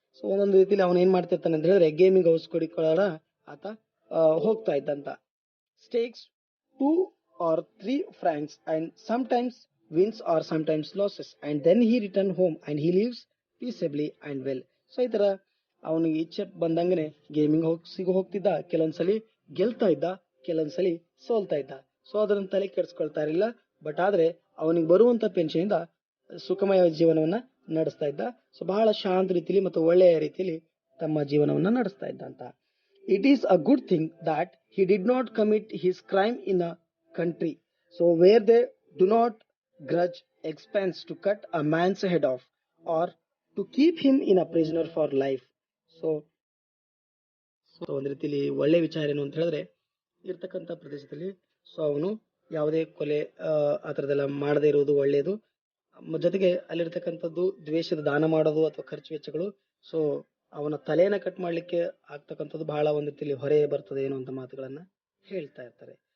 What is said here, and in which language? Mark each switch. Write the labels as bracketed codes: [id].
[kn] So ಒಂದೊಂದು ರೀತಿಯಲ್ಲಿ ಅವನು ಏನ್ ಮಾಡ್ತಿರ್ತಾನೆ ಅಂತ ಹೇಳಿದ್ರೆ ಗೇಮಿಂಗ್ ಹೌಸ್ ಕೊಡಿಕೊಳ್ಳೋಣ ಆತ ಹೋಗ್ತಾ ಇದ್ದಂತ. [en] Stakes 2 or 3 francs and sometimes wins or sometimes losses, and then he return home and he lives peaceably and well. [kn] So ಈ ತರ ಅವನಿಗೆ ಇಚ್ಛೆ ಬಂದಂಗನೆ ಗೇಮಿಂಗ್ ಹೋಗ್ತಿದ್ದ, ಕೆಲವೊಂದ್ಸಲಿ ಗೆಲ್ತಾ ಇದ್ದ, ಕೆಲವೊಂದ್ಸಲಿ ಸೋಲ್ತಾ ಇದ್ದ. ಸೊ ಅದನ್ನ ತಲೆ ಕೆಡಿಸ್ಕೊಳ್ತಾ ಇರಲಿಲ್ಲ. ಬಟ್ ಆದ್ರೆ ಅವನಿಗೆ ಬರುವಂತ ಪೆನ್ಷನ್ ಇಂದ ಸುಖಮಯ ಜೀವನವನ್ನ ನಡೆಸ್ತಾ ಇದ್ದ. ಸೊ ಬಹಳ ಶಾಂತ ರೀತಿಯಲ್ಲಿ ಮತ್ತು ಒಳ್ಳೆಯ ರೀತಿಯಲ್ಲಿ ತಮ್ಮ ಜೀವನವನ್ನ ನಡೆಸ್ತಾ ಇದ್ದ ಅಂತ. [en] It is a good thing that he did not commit his crime in a country, so where they do not grudge expense to cut a man's head off or to keep him in a prisoner for life. [kn] So ಒಂದು ರೀತಿಯಲ್ಲಿ ಒಳ್ಳೆ ವಿಚಾರ ಏನು ಅಂತ ಹೇಳಿದ್ರೆ ಇರ್ತಕ್ಕಂಥ ಪ್ರದೇಶದಲ್ಲಿ so ಅವನು ಯಾವುದೇ ಕೊಲೆ ಆ ಥರದೆಲ್ಲ ಮಾಡದೇ ಇರುವುದು ಒಳ್ಳೆಯದು. ಜೊತೆಗೆ ಅಲ್ಲಿರ್ತಕ್ಕಂಥದ್ದು ದ್ವೇಷದ ದಾನ ಮಾಡೋದು ಅಥವಾ ಖರ್ಚು ವೆಚ್ಚಗಳು ಸೊ ಅವನ ತಲೆಯನ್ನ ಕಟ್ ಮಾಡ್ಲಿಕ್ಕೆ ಆಗ್ತಕ್ಕಂಥದ್ದು ಬಹಳ ಒಂದು ರೀತಿಯಲ್ಲಿ ಹೊರೆ ಬರ್ತದೆ ಏನೋ ಅಂತ ಮಾತುಗಳನ್ನ ಹೇಳ್ತಾ ಇರ್ತಾರೆ.